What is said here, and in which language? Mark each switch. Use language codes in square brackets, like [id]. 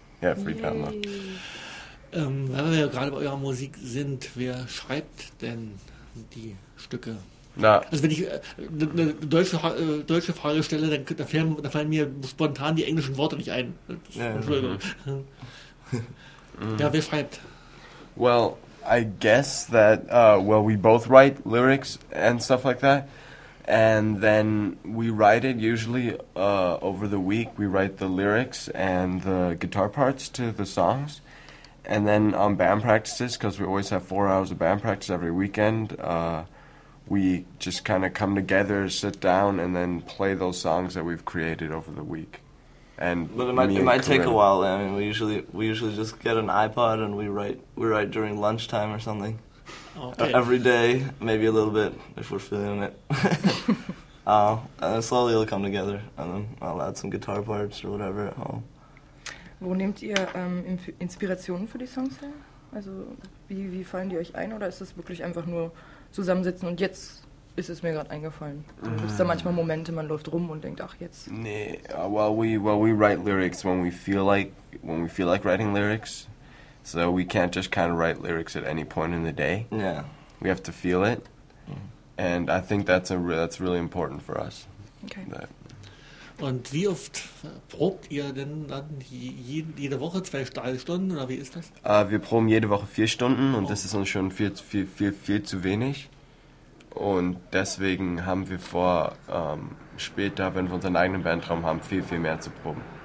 [en] Free download. [de] Weil wir ja gerade bei eurer Musik sind, wer schreibt denn die Stücke? Na. Also wenn ich eine deutsche Frage stelle, dann fallen mir spontan die englischen Worte nicht ein. Entschuldigung. Ja, wer schreibt? [en] Well, I guess that, we both write lyrics and stuff like that. And then we write it usually over the week. We write the lyrics and the guitar parts to the songs. And then on band practices, because we always have 4 hours of band practice every weekend, we just kind of come together, sit down, and then play those songs that we've created over the week. And but it might take a while. I mean, we usually just get an iPod and we write during lunchtime or something. Okay. Every day, maybe a little bit if we're feeling it. and then slowly it'll come together, and then I'll add some guitar parts or whatever at home. [de] Wo nehmt ihr Inspirationen für die Songs her? Also wie fallen die euch ein, oder ist das wirklich einfach nur zusammensitzen und jetzt? Ist es mir gerade eingefallen. Gibt es da manchmal Momente, man läuft rum und denkt, ach jetzt. [en] Nee, we write lyrics when we feel like writing lyrics. So we can't just kind of write lyrics at any point in the day. Yeah. We have to feel it. And I think that's really important for us. Okay. That. [de] Und wie oft probt ihr denn dann jede Woche 2 Stunden oder wie ist das? Wir proben jede Woche 4 Stunden und das ist uns schon viel zu wenig. Und deswegen haben wir vor, später, wenn wir unseren eigenen Bandraum haben, viel, viel mehr zu proben.